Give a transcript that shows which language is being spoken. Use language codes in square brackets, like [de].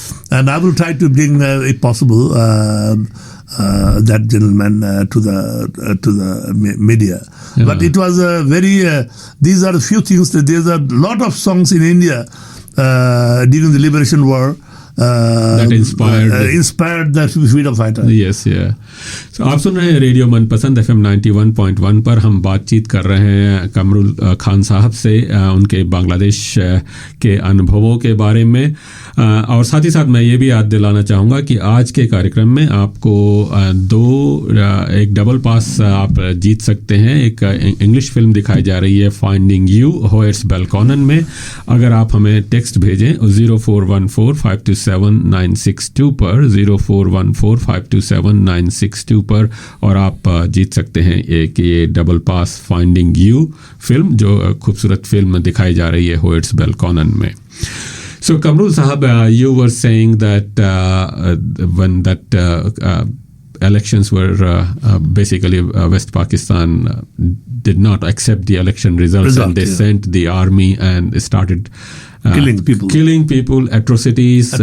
[en] And I will try to bring, if possible, that gentleman to the media. Yeah. But it was a very. These are a few things. There's a lot of songs in India during the Liberation War. That inspired the freedom fighter. Yes, yeah. [hi] So, आप सुन रहे हैं radio मनपसंद FM 91.1 पर। हम बातचीत कर रहे हैं कमरुल खान साहब से उनके बांग्लादेश के अनुभवों के बारे में। और साथ ही साथ मैं ये भी याद दिलाना चाहूँगा कि आज के कार्यक्रम में आपको एक डबल पास आप जीत सकते हैं। एक इंग्लिश फिल्म दिखाई जा रही है फाइंडिंग यू होयर्स बेलकॉनन में। अगर आप हमें टेक्स्ट भेजें 0414527962 पर 0414527962 पर और आप जीत सकते हैं एक ये double pass finding you film जो खूबसूरत फिल्म दिखाई जा रही है होयर्स बेलकॉनन में। [en] So Kamrul Sahab, you were saying that when that elections were basically West Pakistan did not accept the election results and they sent the army and started killing people, atrocities.